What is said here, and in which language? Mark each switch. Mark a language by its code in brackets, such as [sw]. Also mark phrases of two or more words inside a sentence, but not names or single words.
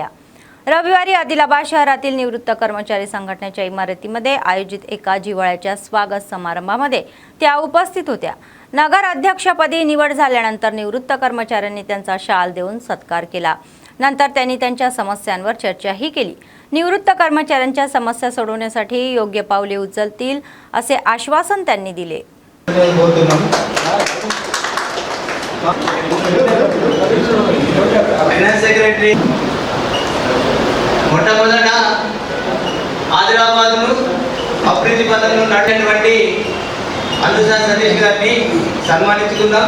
[mr] रविवारी आदिलाबाद शहरातील निवृत्त कर्मचारी संघटनेच्या इमारतीमध्ये आयोजित एका जिव्हाळ्याच्या स्वागत समारंभामध्ये त्या उपस्थित होत्या। नगर अध्यक्षपदी निवड झाल्यानंतर निवृत्त कर्मचाऱ्यांनी त्यांचा शाल देऊन सत्कार केला। नंतर त्यांनी त्यांच्या समस्यांवर चर्चाही केली। निवृत्त कर्मचाऱ्यांच्या समस्या सोडवण्यासाठी योग्य पावले उचलतील असे आश्वासन त्यांनी दिले। [te] మొట్టమొదట ఆదిలాబాద్ను అభివృద్ధి పథంలో నడిచినటువంటి అనుషా సతీష్ గారిని సన్మానించుకుందాం।